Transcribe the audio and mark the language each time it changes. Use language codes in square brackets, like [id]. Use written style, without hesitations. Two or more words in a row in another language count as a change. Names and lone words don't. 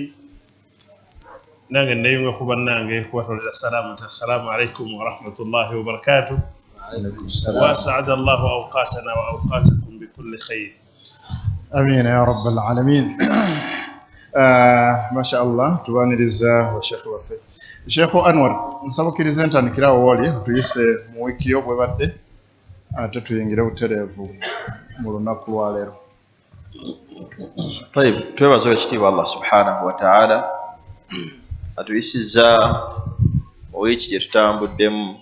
[ar] نعم نيوم خبرنا السلام عليكم ورحمة الله وبركاته. وعليكم السلام. وأسعد الله أوقاتنا وأوقاتكم بكل خير. امين يا رب العالمين. ما شاء الله [lg] tubaniriza wa waffe Sheikh Anwar nsabukiriza ntandikira woli tuyise mu wiki yo bwebadde ate tuyingira butereevu mu lunaku lwa leero. طيب twebaza ekitiibwa [ar] الله سبحانه وتعالى [lg] atuyisiza mu wiki gye tutambuddemu.